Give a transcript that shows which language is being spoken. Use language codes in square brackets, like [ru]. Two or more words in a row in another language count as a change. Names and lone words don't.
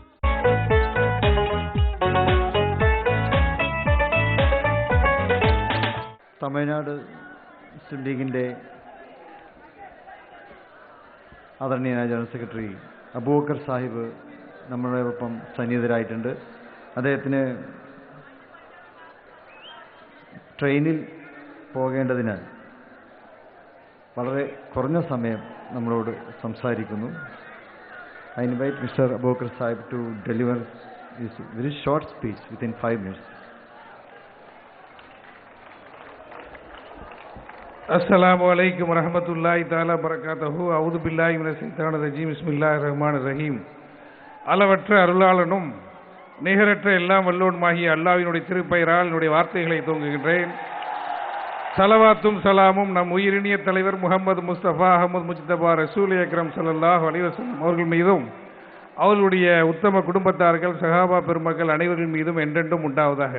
[ml] തമിഴ്നാട് മുസ്ലിം ലീഗിൻ്റെ ആദരണീയനായ ജനറൽ സെക്രട്ടറി അബൂബക്കർ സാഹിബ് നമ്മളോടൊപ്പം സന്നിഹിതരായിട്ടുണ്ട്. അദ്ദേഹത്തിന് ട്രെയിനിൽ പോകേണ്ടതിനാൽ വളരെ കുറഞ്ഞ സമയം നമ്മളോട് സംസാരിക്കുന്നു. [en] I invite Mr. Abubakar Sahib to deliver his very short speech within 5 minutes. [ar] السلام عليكم ورحمة الله تعالى بركاته. أعوذ بالله من الشيطان الرجيم. بسم الله الرحمن الرحيم. [ta] அளவற்ற அருளாளனும் நிகரற்ற எல்லாம் வல்லோனுமாகிய அல்லாஹ்வினுடைய திருப்பெயரால் என்னுடைய வார்த்தைகளை துவங்குகின்றேன். சலவாத்தும் சலாமும் நம் உயிரினிய தலைவர் முகமது முஸ்தபா அஹமது முஜ்தபா [ar] رسول أكرم صلى الله عليه وسلم [ta] அவர்கள் மீதும் அவர்களுடைய உத்தம குடும்பத்தார்கள் சஹாபா பெருமக்கள் அனைவர்கள் மீதும் என்றென்றும் உண்டாவதாக.